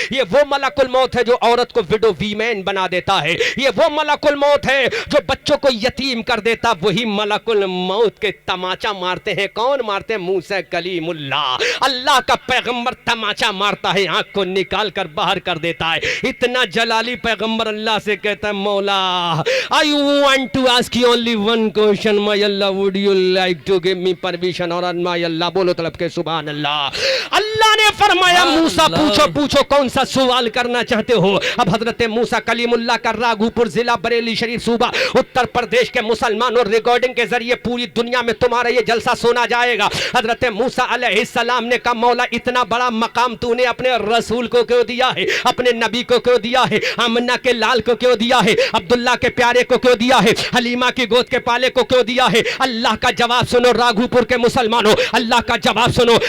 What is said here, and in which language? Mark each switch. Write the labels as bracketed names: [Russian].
[Urdu] یہ وہ ملک الموت ہے جو عورت کو [English] widow women [Urdu] بنا دیتا ہے. یہ وہ ملک الموت ہے جو بچوں کو یتیم کر دیتا. وہی ملک الموت کے تماچا مارتے ہیں. کون مارتے ہیں؟ موسیٰ کلیم اللہ. اللہ کا پیغمبر تماچا مارتا ہے, آنکھ کو نکال کر باہر کر دیتا ہے. اتنا جلالی پیغمبر اللہ سے کہتا ہے مولا [English] I want to ask you only one question my Allah would you like to give me permission [Urdu] اور [English] my Allah [Urdu] بولو طلب کے سبحان اللہ. اللہ نے فرمایا موسیٰ پوچھو کون سا سوال کرنا چاہتے ہو. اب حضرت موسیٰ کلیم اللہ کا راگھو پور ضلع بریلی شریف صوبہ اتر پردیش کے مسلمانوں ریکارڈنگ کے ذریعے پوری دنیا میں تمہارا یہ جلسہ سنا جائے گا. حضرت موسیٰ علیہ السلام نے کہا مولا اتنا بڑا مقام تو نے اپنے رسول کو کیوں دیا ہے؟ اپنے نبی کو کیوں دیا ہے؟ آمنہ کے لال کو کیوں دیا ہے؟ عبداللہ کے پیارے کو کیوں دیا ہے؟ حلیمہ کی گود کے پالے کو کیوں دیا ہے؟ اللہ کا جواب سنو راگھو پور کے مسلمانوں, اللہ کا جواب سنو.